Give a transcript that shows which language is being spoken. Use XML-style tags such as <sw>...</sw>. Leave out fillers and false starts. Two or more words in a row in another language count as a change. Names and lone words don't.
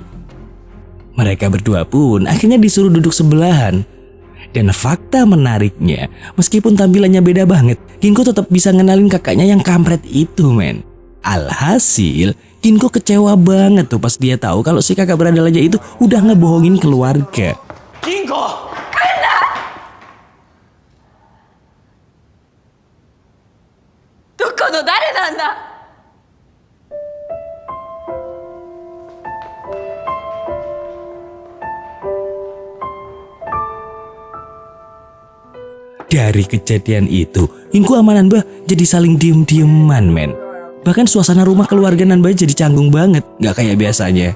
<id>Mereka berdua pun akhirnya disuruh duduk sebelahan. Dan fakta menariknya, meskipun tampilannya beda banget, Ginko tetap bisa ngenalin kakaknya yang kampret itu, men. Alhasil Ginko kecewa banget tuh pas dia tahu kalau si kakak berandalannya itu udah ngebohongin keluarga.</id> <ja>銀行どこの誰なんだ。</ja> <id>Dari kejadian itu, Ginko sama Nanba jadi saling diem-dieman, men. Bahkan suasana rumah keluarga Nanba jadi canggung banget, gak kayak biasanya.</id>